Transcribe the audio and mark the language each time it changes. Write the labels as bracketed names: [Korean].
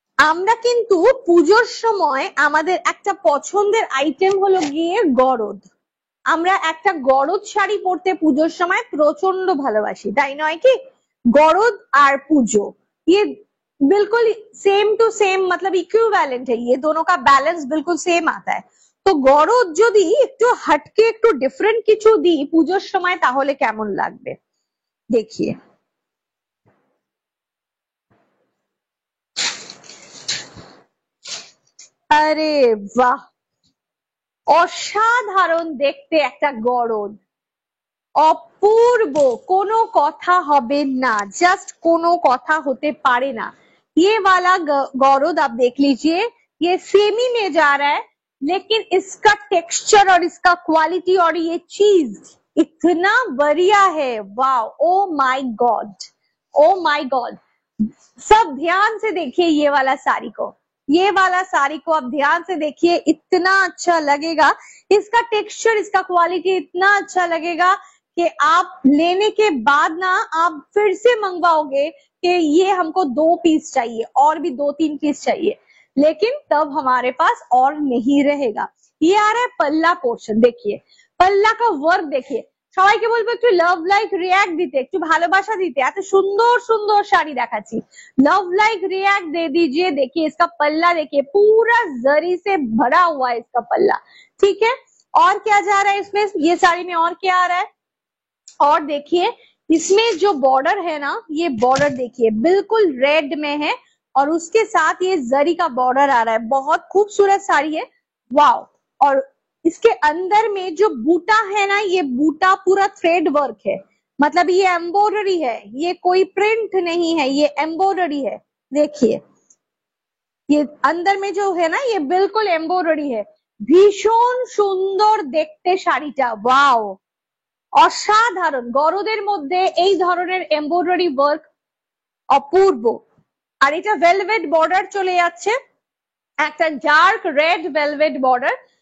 [Bangla] আমরা কিন্তু পুজোর সময় আমাদের একটা পছন্দের আইটেম হলো গিয়ে গরদ। আমরা একটা গরদ শাড়ি পরতে পুজোর সময় প্রচন্ড ভালোবাসি, তাই নয় কি? [Hindi] गौरव और पूजो ये बिल्कुल सेम टू सेम, मतलब इक्विवेलेंट है, ये दोनों का बैलेंस बिल्कुल सेम आता है। [Bangla] तो गौरव যদি একটু हटके একটু डिफरेंट কিছু দিই পুজোর সময় তাহলে কেমন লাগবে देखिए। আরে বাহ, অসাধারণ দেখতে একটা গরদ, অপূর্ব, কোনো কথা হবে না, জাস্ট কোনো কথা হতে পারে না। [Hindi] ये वाला गौरव आप देख लीजिए, ये सेमी में जा रहा है, लेकिन इसका टेक्सचर और इसका क्वालिटी और ये चीज इतना बढ़िया है। Wow, oh my God, oh my God. सब ध्यान से देखिए ये वाला साड़ी को, ये वाला साड़ी को आप ध्यान से देखिए, इतना अच्छा लगेगा, इसका टेक्सचर, इसका क्वालिटी इतना अच्छा लगेगा कि आप लेने के बाद ना आप फिर से मंगवाओगे कि ये हमको 2 पीस चाहिए और भी 2-3 पीस चाहिए, लेकिन तब हमारे पास और नहीं रहेगा। ये आ रहा है पल्ला पोर्शन, देखिए पल्ला का वर्क देखिए। [Bangla] সবাইকে বলবো একটু লাভ লাইক রিঅ্যাক্ট দিতে, একটু ভালোবাসা দিতে, এত সুন্দর সুন্দর শাড়ি দেখাচ্ছি, [Hindi] लव लाइक रिएक्ट दे दीजिए। देखिए इसका पल्ला, देखिए पूरा जरी से भरा हुआ है इसका पल्ला। ठीक है, और क्या जा रहा है इसमें, ये साड़ी में और क्या आ रहा है, और देखिए इसमें जो बॉर्डर है ना, ये बॉर्डर देखिए बिल्कुल रेड में है, और उसके साथ ये जरी का बॉर्डर आ रहा है, बहुत खूबसूरत साड़ी है। वाओ, और इसके अंदर में जो बूटा है ना, ये बूटा पूरा थ्रेड वर्क है, मतलब ये एम्ब्रॉयडरी है, ये कोई प्रिंट नहीं है, ये एम्ब्रॉयडरी है। देखिए ये अंदर में जो है ना, ये बिल्कुल एम्ब्रॉयडरी है। [Bangla] ভীষণ সুন্দর দেখতে শাড়িটা, ওয়াও, অসাধারণ। গরদের মধ্যে এই ধরনের এমব্রয়ডারি ওয়ার্ক অপূর্ব। আর এটা ভেলভেট বর্ডার চলে যাচ্ছে, একটা ডার্ক রেড ভেলভেট বর্ডার।